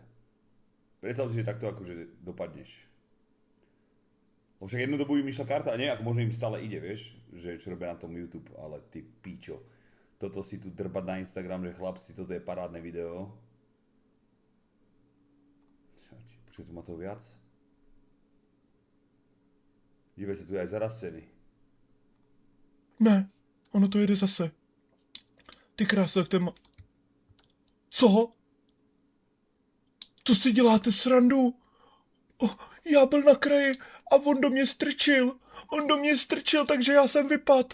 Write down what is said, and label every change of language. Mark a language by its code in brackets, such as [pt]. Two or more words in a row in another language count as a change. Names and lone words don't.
[sk] Predstav si, že takto akože dopadneš. Však jednu dobu im išla karta, a nie, ako možno im stále ide, vieš, že čo robia na tom YouTube, ale ty píčo. Toto si tu drbať na Instagram, že chlapci, toto je parádne video. Počkej, tu má to viac? Dívej sa, tu je aj zarastený. [cs] Ne, ono to jede zase. Ty krása, jak ten má... Co? To si děláte srandu? Oh, já byl na kraji a on do mě strčil. On do mě strčil, takže já jsem vypad.